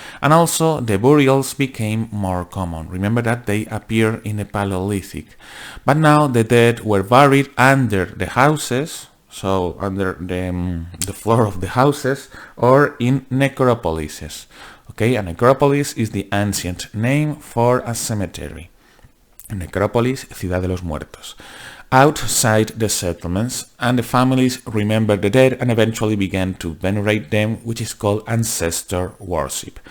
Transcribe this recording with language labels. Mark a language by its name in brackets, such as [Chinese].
[English] And also the burials became more common. Remember that they appeared in the Paleolithic. But now the dead were buried under the houses, so under the floor of the houses, or in necropolises. Okay, a necropolis is the ancient name for a cemetery. [Spanish] Necrópolis, ciudad de los muertos. [English] Outside the settlements, and the families remembered the dead and eventually began to venerate them, which is called ancestor worship.